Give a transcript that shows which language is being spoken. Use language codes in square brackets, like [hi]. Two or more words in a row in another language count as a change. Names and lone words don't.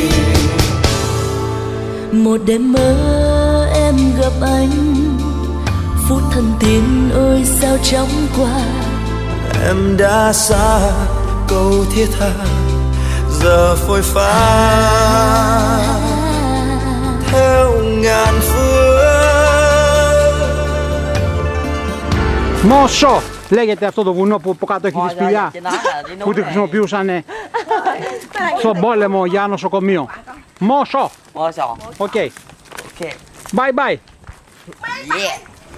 [vi] Một đêm mơ em gặp anh, phút thân tiên ơi sao chóng qua. Em đã xa câu thiết tha giờ phôi pha theo ngàn phương. [el] Μόσο λέγεται αυτό το βουνό που από κάτω έχει τη σπηλιά που τη χρησιμοποιούσαν στον πόλεμο για νοσοκομείο. Μόσο. Mosò. Οκ. [en] Ok. Bye bye. Yeah.